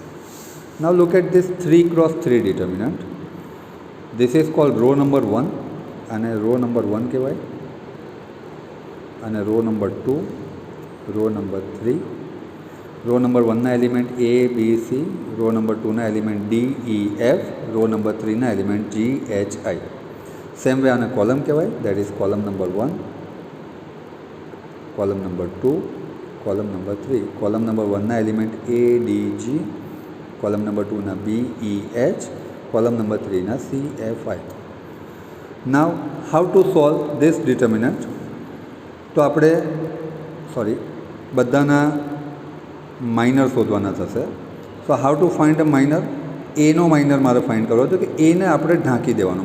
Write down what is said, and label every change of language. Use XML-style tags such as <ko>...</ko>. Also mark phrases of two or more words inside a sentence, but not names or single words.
<en>Now look at this 3 cross 3 determinant. This is called row number 1, અને row number 1 કહેવાય, અને row number 2, row number 3. row number 1</en> <gu>ના એલિમેન્ટ A, B, C,</gu> <en>row number 2</en> <gu>ના એલિમેન્ટ D, E, F,</gu> <en>row number 3</en> <gu>ના એલિમેન્ટ G, H, I.</gu> <en>same way</en> <gu>આને કોલમ કહેવાય,</gu> <en>that is column number 1, column number 2, column number 3. column number 1</en> <gu>ના એલિમેન્ટ A, D, G,</gu> <en>column number 2</en> <gu>ના B, E, H,</gu> <en>column number 3</en> <gu>ના C, F, I.</gu> <en>Now how to solve this determinant.</en> <gu>તો આપણે બધાના માઇનર શોધવાના થશે.</gu> <en>So how to find a minor.</en> <gu>એનો માઇનર મારે ફાઇન્ડ કરવો હતો કે એને આપણે ઢાંકી દેવાનો.</gu>